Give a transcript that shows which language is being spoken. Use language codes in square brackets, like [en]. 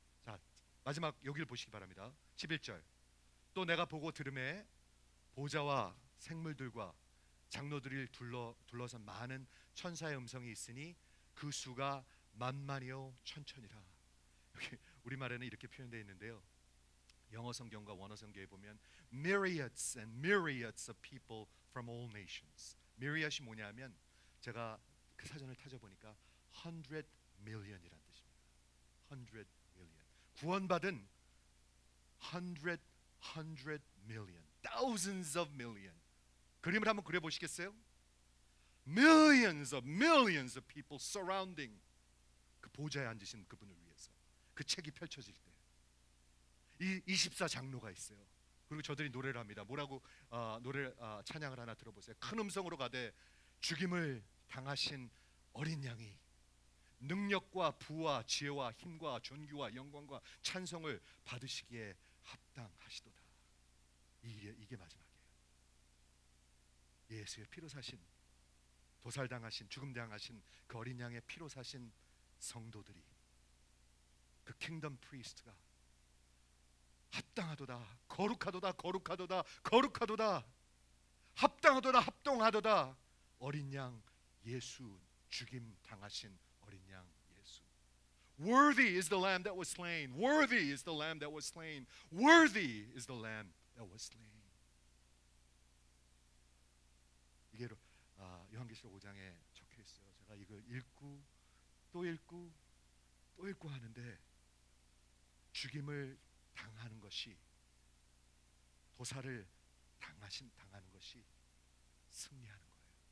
[ko] 자, 마지막 여기를 보시기 바랍니다. 11절. 또 내가 보고 들음에 보좌와 생물들과 장로들을 둘러선 많은 천사의 음성이 있으니 그 수가 만만이요 천천이라. 여기 우리말에는 이렇게 표현되어 있는데요. 영어 성경과 원어 성경에 보면 [en] myriads and myriads of people from all nations. [ko] myriad이 뭐냐면 제가 그 사전을 찾아보니까 [en] 100 million이란 [ko] 뜻입니다. [en] 100 million. [ko] 구원받은 [en] 100 million, thousands of million. [ko] 그림을 한번 그려 보시겠어요? [en] Millions of people surrounding [ko] 그 보좌에 앉으신 그분을 위해서 그 책이 펼쳐질 때 이 24장로가 있어요. 그리고 저들이 노래를 합니다. 뭐라고 찬양을 하나 들어보세요. 큰 음성으로 가되 죽임을 당하신 어린 양이 능력과 부와 지혜와 힘과 존귀와 영광과 찬송을 받으시기에 합당하시도다. 이게 마지막이에요. 예수의 피로 사신, 도살당하신, 죽음당하신 그 어린 양의 피로 사신 성도들이, 그 킹덤 프리스트가 합당하도다, 거룩하도다, 거룩하도다, 거룩하도다, 합당하도다, 합동하도다. 어린 양 예수, 죽임 당하신 어린 양 예수. [en] Worthy is the lamb that was slain. Worthy is the lamb that was slain. Worthy is the lamb that was slain. [ko] 이게 요한계시록 5장에 적혀 있어요. 제가 이걸 읽고 또 읽고 또 읽고 하는데 죽임을 당하는 것이, 도살을 당하는 것이 승리하는 거예요.